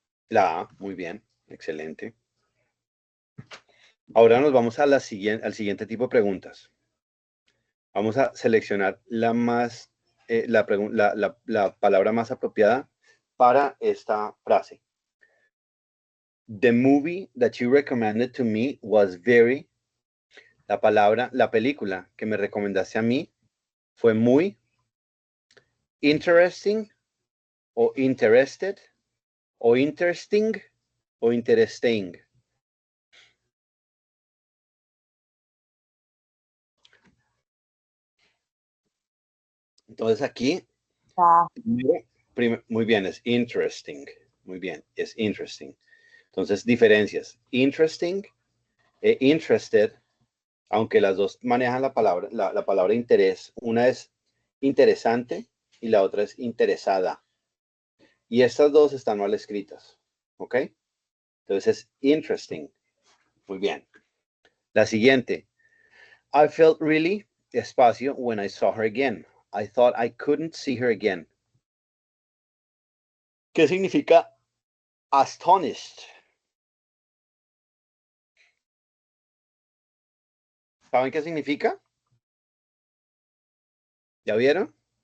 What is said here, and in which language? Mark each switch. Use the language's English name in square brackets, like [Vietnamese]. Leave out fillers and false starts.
[Spanish] La A, muy bien, excelente. Ahora nos vamos a al siguiente tipo de preguntas. Vamos a seleccionar la palabra más apropiada para esta frase. [English] The movie that you recommended to me was very. [Spanish] La película que me recomendaste a mí fue muy interesting o interested o interesting o interesting. Entonces aquí, La A. muy bien, es interesting. Muy bien, es interesting. Entonces, diferencias. Interesting e interested, aunque las dos manejan la palabra interés. Una es interesante y la otra es interesada. Y estas dos están mal escritas. ¿Ok? Entonces es interesting. Muy bien. La siguiente. [English] I felt really espacio when I saw her again. I thought I couldn't see her again. [Spanish] ¿Qué significa astonished? ¿Saben qué significa? ¿Ya vieron?